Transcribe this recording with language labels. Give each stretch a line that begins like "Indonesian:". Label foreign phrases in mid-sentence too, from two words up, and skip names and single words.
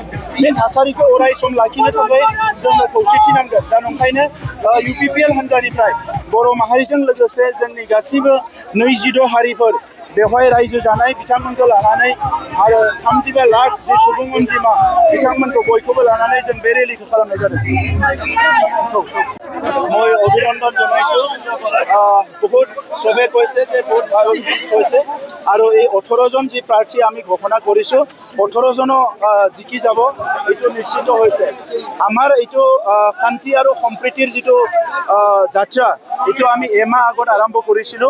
Bodo: बे थासारिखौ अराय सम लाखिनो थाखाय जोंनो खौसेथि नांगोन। दा नंखायनो UPPL हान्जानिफ्राय बर' माहारिजों लोगोसे जोंनि गासैबो 22 हारिफोर बेवहाय रायजो जानाय बिथांमोनखौ लानानै आरो 35 लाख जे सुबुं अनजिमा बिथांमोनखौ बयखौबो लानानै जों बे रेलिखौ खालामनाय जादों।
Assamese: মই অভিনন্দন জনাইছোঁ। বহুত চবে কৈছে যে বহুত ভাল হৈছে আৰু এই 18জন যি প্ৰাৰ্থী আমি ঘোষণা কৰিছোঁ 18জনো জিকি যাব এইটো নিশ্চিত হৈছে। আমাৰ এইটো শান্তি আৰু সম্প্ৰীতিৰ যিটো যাত্ৰা এইটো আমি এমাহ আগত আৰম্ভ কৰিছিলোঁ।